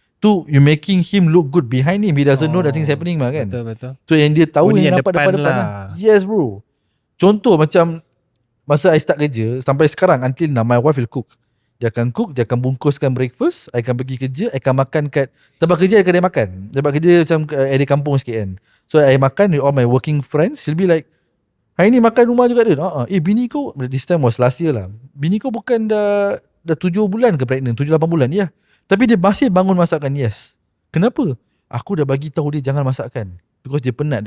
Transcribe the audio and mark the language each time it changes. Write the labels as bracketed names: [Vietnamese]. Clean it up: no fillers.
[English] Tu you making him look good behind him. He doesn't know that things happening mah kan. [Malay] Betul. So yang dia tahu yang nampak depan lah. Yes bro. Contoh macam masa I start kerja sampai sekarang, until now my wife will cook. Dia akan cook, dia akan bungkuskan breakfast, I akan pergi kerja, I akan makan kat tempat kerja, I akan makan. Tempat kerja macam area kampung sikit kan. [English] So I makan with all my working friends. She'll be like, [Malay] hari ni makan rumah juga dia. Bini kau, [English] this time was last year [Malay] lah, bini kau bukan dah 7 bulan ke pregnant, 7-8 bulan ya. Tapi dia masih bangun masakkan. Yes. Kenapa? Aku dah bagi tahu dia jangan masakkan. Because dia penat.